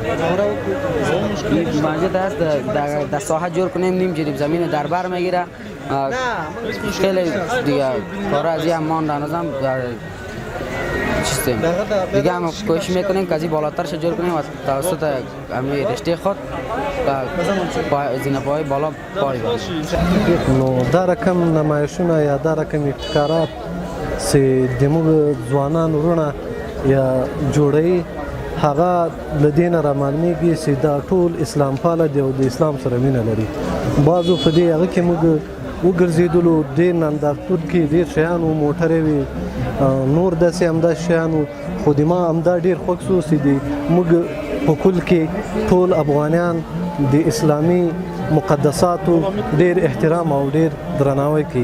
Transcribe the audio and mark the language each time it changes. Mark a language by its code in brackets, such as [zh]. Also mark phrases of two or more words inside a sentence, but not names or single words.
[fa] این مسجد است در ساحه جور کنیم، نیم جریب زمین در بر میگیره، خیلی دیگه کار از این مانده نظام چیستیم دیگه. هم کوشش میکنیم که از این بالاترش جور کنیم و توسط همین رشته خود زینه پای بالا پای [ps] نو دا رقم نمایشونه یا دا رقم ابتکارات چې زموږ ځوانان وروڼه یا جوړوي، هغه له دې نه رامعلومیږي چې دا ټول اسلام پاله دي او د اسلام سره مینه لري. بعضو په دې هغه کې موږ وګرځېدلو، دې نندارتون کې ډېر شیان وو، موټرې وې، نور داسې همداسې شیان وو، خو د ما همدا ډېر خوښ شو چې موږ په کل کې ټول افغانیان د اسلامي مقدساتو ډېر احترام او ډېر درناوی کوي.